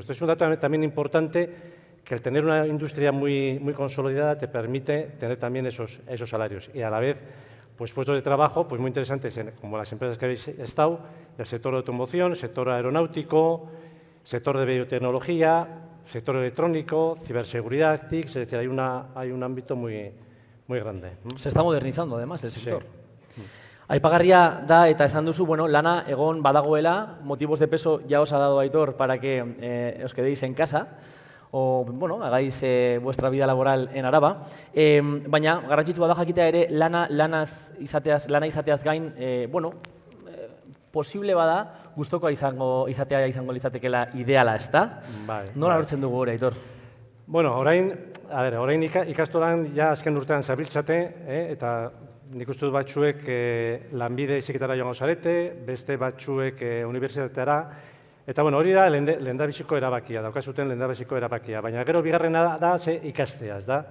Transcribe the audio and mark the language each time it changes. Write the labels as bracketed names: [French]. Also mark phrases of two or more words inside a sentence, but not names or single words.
[Spanish] Este es un dato también importante, que el tener una industria muy consolidada te permite tener también esos salarios y a la vez pues puestos de trabajo pues muy interesantes, como las empresas que habéis estado, del sector de automoción, sector aeronáutico, sector de biotecnología, sector electrónico, ciberseguridad, TIC, es decir, hay un ámbito muy grande. Se está modernizando además el sector. Sí. [Basque] Aipagarria da eta esan duzu, bueno, lana egon badagoela, [Spanish] motivos de peso ya os ha dado Aitor para que os quedéis en casa o, bueno, hagáis vuestra vida laboral en Araba. [Basque] Baina, garrantzitsua da jakitea ere, lana izateaz gain, posible bada, gustokoa izatea izango litzatekeela ideala, ezta? Bai. Nola lortzen dugu hori, Aitor? Bueno, orain ikastolan ja azken urtean zabiltzate, eta nik uste dut batzuek lanbide heziketara joango zarete, beste batzuek unibertsitatera, eta bueno, hori da lehendabiziko erabakia, daukazuten lehendabiziko erabakia, baina gero bigarrena da ze ikastea, ez da?